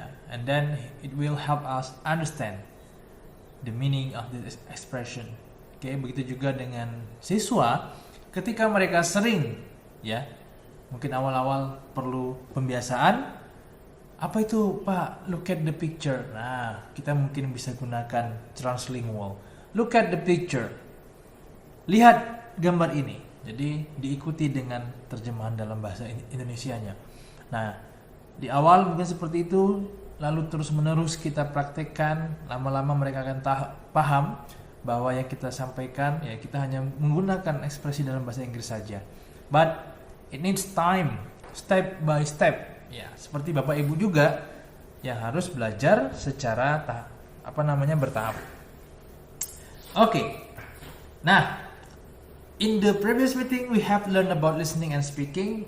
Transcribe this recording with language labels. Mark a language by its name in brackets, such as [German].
[English] And then it will help us understand the meaning of this expression. [Indonesian] Oke, begitu juga dengan siswa ketika mereka sering mungkin awal-awal perlu pembiasaan. Apa itu, Pak? [English] Look at the picture. [Indonesian] Nah, kita mungkin bisa gunakan translingual. Look at the picture. Lihat gambar ini. Jadi diikuti dengan terjemahan dalam bahasa Indonesianya. Nah, di awal mungkin seperti itu, lalu terus-menerus kita praktekkan, lama-lama mereka akan paham bahwa yang kita sampaikan ya kita hanya menggunakan ekspresi dalam bahasa Inggris saja. [English] But it needs time, step by step. [Indonesian] Ya, seperti Bapak Ibu juga yang harus belajar secara bertahap. Oke. [English] Nah, in the previous meeting we have learned about listening and speaking.